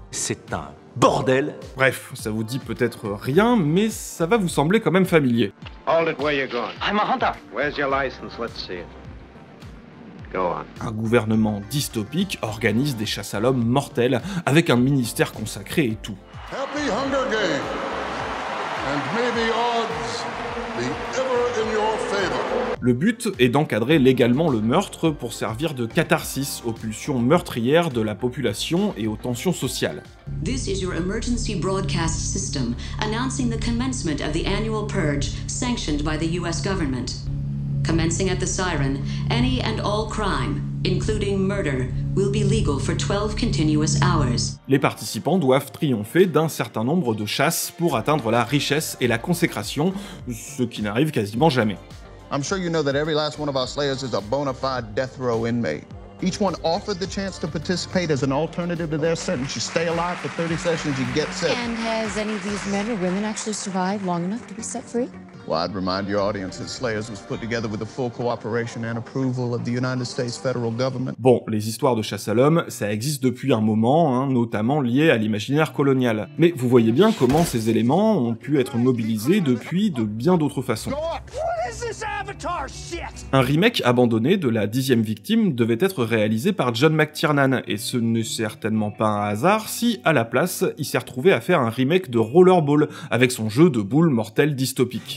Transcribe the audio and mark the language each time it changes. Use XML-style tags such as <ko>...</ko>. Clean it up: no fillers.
<fr>C'est un bordel. Bref, ça vous dit peut-être rien, mais ça va vous sembler quand même familier.</fr> <en>Hold it, where you going? I'm a hunter. Where's your license? Let's see it. Go on.</en> <fr>Un gouvernement dystopique organise des chasses à l'homme mortelles, avec un ministère consacré et tout.</fr> <en>Happy Hunger Games, and may the odds be ever in your favor.</en> <fr>Le but est d'encadrer légalement le meurtre pour servir de catharsis aux pulsions meurtrières de la population et aux tensions sociales.</fr> <en>This is your emergency broadcast system announcing the commencement of the annual purge sanctioned by the US government. Commencing at the siren, any and all crime, including murder, will be legal for 12 continuous hours. Les participants doivent triompher d'un certain nombre de chasses pour atteindre la richesse et la consécration, ce qui n'arrive quasiment jamais. I'm sure you know that every last one of our slayers is a bona fide death row inmate. Each one offered the chance to participate as an alternative to their sentence. You stay alive for 30 sessions, you get set. And has any of these men or women actually survived long enough to be set free? Well, I'd remind your audience that Slayers was put together with the full cooperation and approval of the United States federal government.</en> <fr>Bon, les histoires de chasse à l'homme, ça existe depuis un moment, hein, notamment liées à l'imaginaire colonial. Mais vous voyez bien comment ces éléments ont pu être mobilisés depuis de bien d'autres façons. Un remake abandonné de La 10e victime devait être réalisé par John McTiernan, et ce n'est certainement pas un hasard si, à la place, il s'est retrouvé à faire un remake de Rollerball, avec son jeu de boules mortelles dystopique.</fr>